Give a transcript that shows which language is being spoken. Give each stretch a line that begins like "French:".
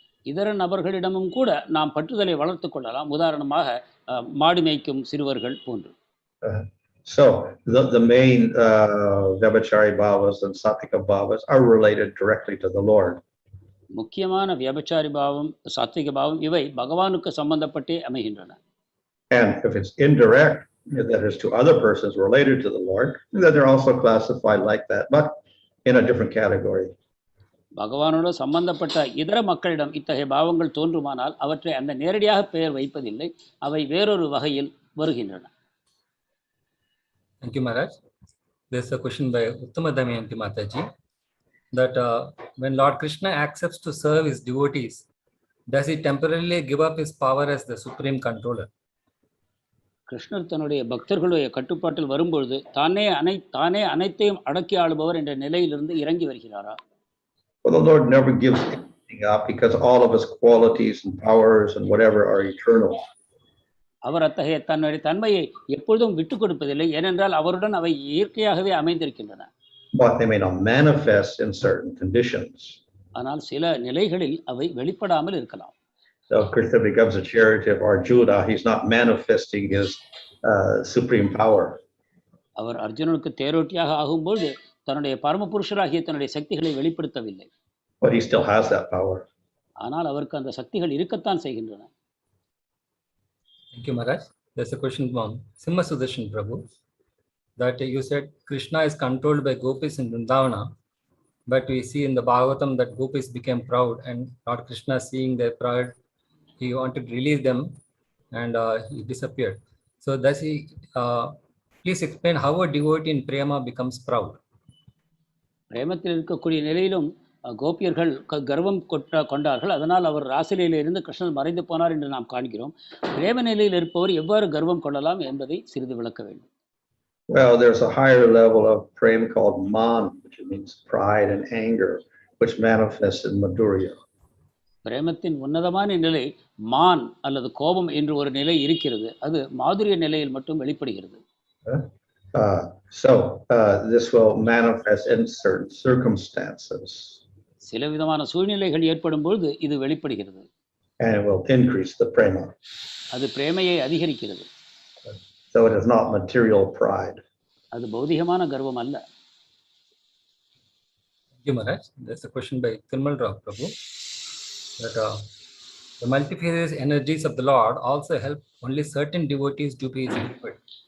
Tamil: இதர நபர்களிடமும் கூட நாம் பற்றுதலை வளர்த்துக் கொள்ளலாம். உதாரணமாக மாடு மேய்க்கும் சிறுவர்கள் போன்று.
English: So the main Vyabhichari Bhavas and Satvika Bhavas are related directly to the Lord.
Tamil: முக்கியமான வியபச்சாரி பாவம், சாத்விக பாவம் இவை பகவானுக்கு சம்பந்தப்பட்டே அமைகின்றன.
English: And if it's indirect, that is to other persons related to the Lord, then they're also classified like that, but in a different category.
Tamil: பகவானோடு சம்பந்தப்பட்ட இதர மக்களிடம் இத்தகைய பாவங்கள் தோன்றுமானால் அவற்றை அந்த நேரடியாக பெயர் வைப்பதில்லை, அவை வேறொரு வகையில் வருகின்றன.
English: Thank you, Maharaj. There's a question by Uttama Damayanti Mataji that when Lord Krishna accepts to serve his devotees, does he temporarily give up his power as the supreme controller?
Tamil: கிருஷ்ணர் தன்னுடைய பக்தர்களுடைய கட்டுப்பாட்டில் வரும்பொழுது தானே அனைத்தையும் அடக்கி ஆளுபவர் என்ற நிலையிலிருந்து இறங்கி வருகிறாரா?
English: Well, the Lord never gives anything up because all of his qualities and powers and whatever are eternal.
Tamil: அவர் அத்தகைய தன்னுடைய தன்மையை எப்பொழுதும் விட்டுக் கொடுப்பதில்லை, ஏனென்றால் அவருடன் அவை இயற்கையாகவே அமைந்திருக்கின்றன.
English: But they may not manifest in certain conditions.
Tamil: ஆனால் சில நிலைகளில் அவை வெளிப்படாமல் இருக்கலாம்.
English: So if Krishna becomes a charioteer of Arjuna, he's not manifesting his supreme power.
Tamil: அவர் அர்ஜுனனுக்கு தேரோட்டியாக ஆகும்போது தன்னுடைய பரமபுருஷராகிய தன்னுடைய சக்திகளை வெளிப்படுத்தவில்லை.
English: But he still has that power.
Tamil: ஆனால் அவருக்கு அந்த சக்திகள் இருக்கத்தான் செய்கின்றன.
English: Thank you, Maharaj. There's a question from Simha Sudarshan Prabhu that you said Krishna is controlled by gopis in Vrindavana, but we see in the Bhagavatam that gopis became proud, and Lord Krishna, seeing their pride, he wanted to release them and he disappeared. So does he please explain how a devotee in prema becomes proud?
Tamil: பிரேமத்தில் இருக்கக்கூடிய நிலையிலும் கோபியர்கள் கர்வம் கொண்டார்கள். அதனால் அவர் ராசிலையிலிருந்து கிருஷ்ணன் மறைந்து போனார் என்று நாம் காண்கிறோம். பிரேம நிலையில் இருப்பவர் எவ்வாறு கர்வம் கொள்ளலாம் என்பதை சிறிது விளக்க வேண்டும்.
English: Well, there's a higher level of prema called man, which means pride and anger, which manifests in madhurya.
Tamil: பிரேமத்தின் உன்னதமான நிலை மான் அல்லது கோபம் என்று ஒரு நிலை இருக்கிறது. அது மாதுரிய நிலையில் மட்டும் வெளிப்படுகிறது.
English: So this will manifest in certain circumstances.
Tamil: சில விதமான சூழ்நிலைகள் ஏற்படும் பொழுது இது வெளிப்படுகிறது.
English: And it will increase the prema.
Tamil: அது பிரேமையை அதிகரிக்கிறது.
English: So it is not material pride.
Tamil: அது பௌதிகமான கர்வம் அல்ல.
English: Thank you, Maharaj. There's a question by Tilmal Rao Prabhu that the multifarious energies of the Lord also help only certain devotees to be delivered.